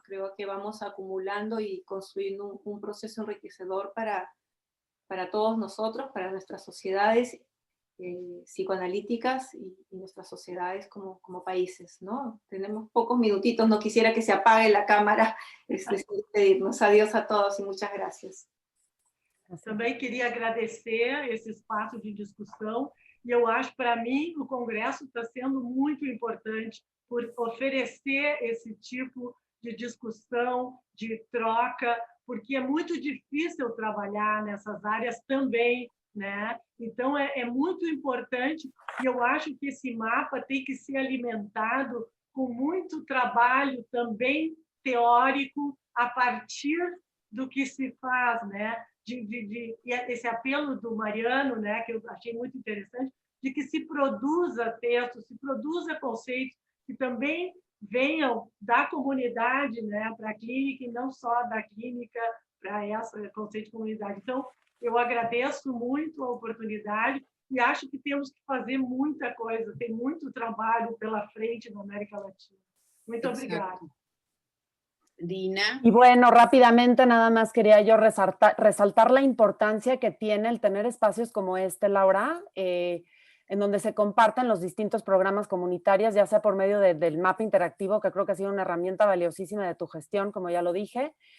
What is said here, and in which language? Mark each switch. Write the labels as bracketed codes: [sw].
[es] Creo que vamos acumulando y construyendo un proceso enriquecedor para todos nosotros, para nuestras sociedades psicoanalíticas y nuestras sociedades como países, ¿no? Tenemos pocos minutitos, no quisiera que se apague la cámara, despedirnos. Adiós a todos y muchas gracias. [pt] Também queria agradecer esse espaço de discussão, e eu acho, para mim, o Congresso está sendo muito importante por oferecer esse tipo de discussão, de troca, porque é muito difícil trabalhar nessas áreas também, né? Então, é muito importante, e eu acho que esse mapa tem que ser alimentado com muito trabalho também teórico a partir do que se faz, né? E esse apelo do Mariano, né, que eu achei muito interessante, de que se produza textos, se produza conceitos que também venham da comunidade, né, para a clínica, e não só da clínica para esse conceito de comunidade. Então, eu agradeço muito a oportunidade e acho que temos que fazer muita coisa, tem muito trabalho pela frente na América Latina. Muito obrigada. Dina. [es] Y bueno, rápidamente nada más quería yo resaltar la importancia que tiene el tener espacios como este, Laura, en donde se comparten los distintos programas comunitarios, ya sea por medio del mapa interactivo, que creo que ha sido una herramienta valiosísima de tu gestión, como ya lo dije,